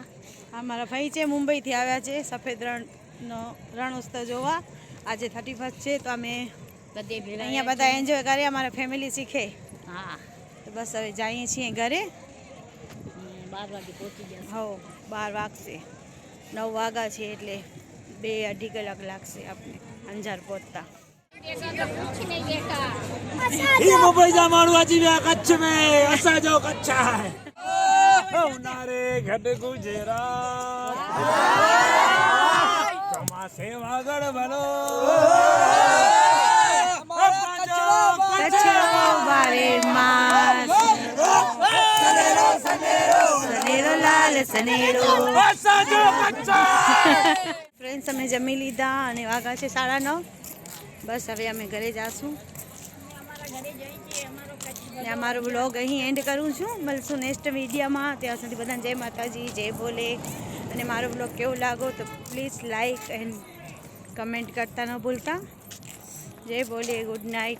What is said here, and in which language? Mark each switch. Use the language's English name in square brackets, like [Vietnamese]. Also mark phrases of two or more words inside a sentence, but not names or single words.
[Gujarati] હા મારા ભાઈ છે મુંબઈથી આવ્યા છે સફેદ રણનો રણોત્સવ જોવા આજે 31 છે તો અમે બધે ભેળા અહીંયા બધા એન્જોય કરીએ અમારા ફેમિલી શીખે હા તો બસ હવે જઈએ છીએ ઘરે 12 વાગે પહોંચી ગયા હો 12 વાગશે 9 વાગ્યા છે એટલે 2-2.5 કલાક લાગશે આપણે અંજાર પહોંચતા [Kachhi] मुंबई जा माण्हू अची विया कच्छ में असांजो कच्छ आहे उन्हारे घट गुजरात चौमासे वागड़ भलो [Gujarati] કચ્છ બારે માસ સનેરો લાલ સનેરો [Kachhi] असांजो कच्छ [Gujarati] ફ્રેન્ડ્સ અમે જમી લીધા અને વાગ્યા છે 9:30 બસ હવે અમે ઘરે જાશું ને અમારો બ્લોગ અહીં એન્ડ કરું છું મળશું નેક્સ્ટ વિડીયોમાં ત્યાં સુધી બધાને જય માતાજી જય ભોલે અને મારો બ્લોગ કેવો લાગો તો [English] please like and comment [Gujarati] કરતા ન ભૂલતા જય ભોલે [English] good night